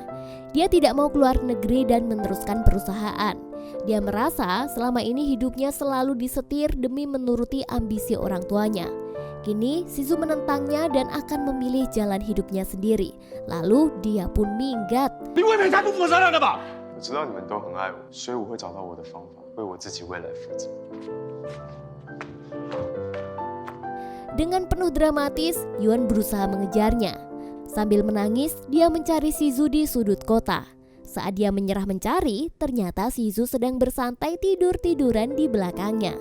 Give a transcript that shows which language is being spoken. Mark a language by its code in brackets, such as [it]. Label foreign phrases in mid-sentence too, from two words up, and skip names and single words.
[id] Dia tidak mau keluar negeri dan meneruskan perusahaan. Dia merasa selama ini hidupnya selalu disetir demi menuruti ambisi orang tuanya. Kini Shizu menentangnya dan akan memilih jalan hidupnya sendiri. Lalu dia pun minggat. [zh] 我知道你们都很爱我，所以我会找到我的方法，为我自己未来负责。 [id] Dengan penuh dramatis, Yuan berusaha mengejarnya. Sambil menangis, dia mencari Shizu di sudut kota. Saat dia menyerah mencari, ternyata Shizu sedang bersantai tidur-tiduran di belakangnya.